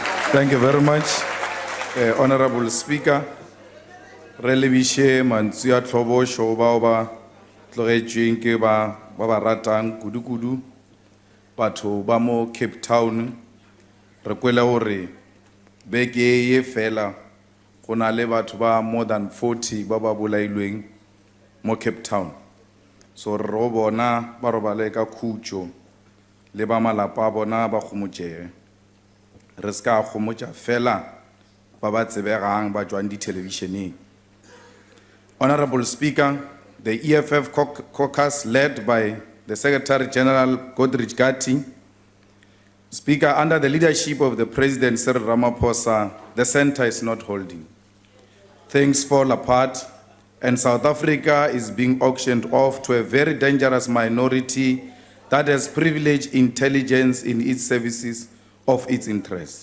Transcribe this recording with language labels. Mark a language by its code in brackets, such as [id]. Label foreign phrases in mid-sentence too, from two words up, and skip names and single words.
[en] Thank you very much, Honorable Speaker. [nso] Relebishe Mansuya Tlobo Shoba Tlogetjweng ke ba ratang kudu batho ba mo Cape Town re kwela hore beke ye fela go na le batho ba [en] more than 40 [nso] ba bolailweng mo Cape Town. So re bona ba robale ka khutjo le ba malapa a bona ba gomotjege re ska gomotja fela ba ba tsebegang ba tswang di televisioneng. [en] Honorable Speaker, the EFF caucus led by the Secretary General Gordhan. Speaker, under the leadership of the President Cyril Ramaphosa, the center is not holding. Things fall apart and South Africa is being auctioned off to a very dangerous minority that has privileged intelligence in its services of its interests.